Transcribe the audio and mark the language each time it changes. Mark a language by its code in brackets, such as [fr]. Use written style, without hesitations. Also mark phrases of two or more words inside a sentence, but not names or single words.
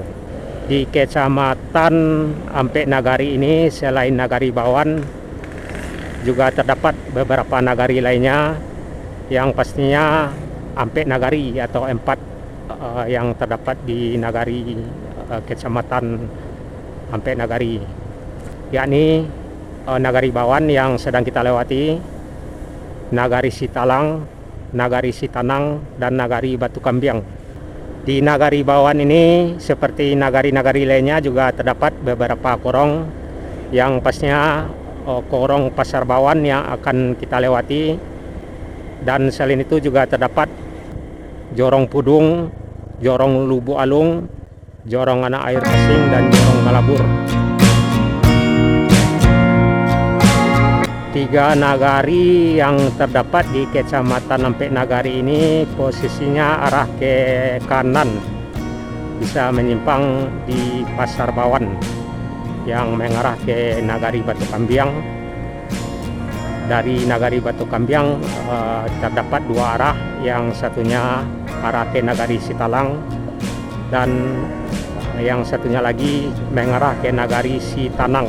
[id] Di Kecamatan Ampek Nagari ini selain Nagari Bawan juga terdapat beberapa nagari lainnya, yang pastinya Ampek Nagari atau 4 yang terdapat di Nagari Kecamatan Ampek Nagari, yakni Nagari Bawan yang sedang kita lewati, Nagari Sitalang, Nagari Sitanang, dan Nagari Batu Kambiang. Di Nagari Bawan ini seperti nagari-nagari lainnya juga terdapat beberapa korong, yang pastinya korong Pasar Bawan yang akan kita lewati. Dan selain itu juga terdapat Jorong Pudung, Jorong Lubu Alung, Jorong Anak Air Kasing, dan Jorong Galabur. 3 nagari yang terdapat di Kecamatan Ampek Nagari ini posisinya arah ke kanan, bisa menyimpang di Pasar Bawan yang mengarah ke Nagari Batu Kambiang. Dari Nagari Batu Kambiang terdapat 2 arah, yang satunya arah ke Nagari Sitalang dan yang satunya lagi mengarah ke Nagari Sitanang.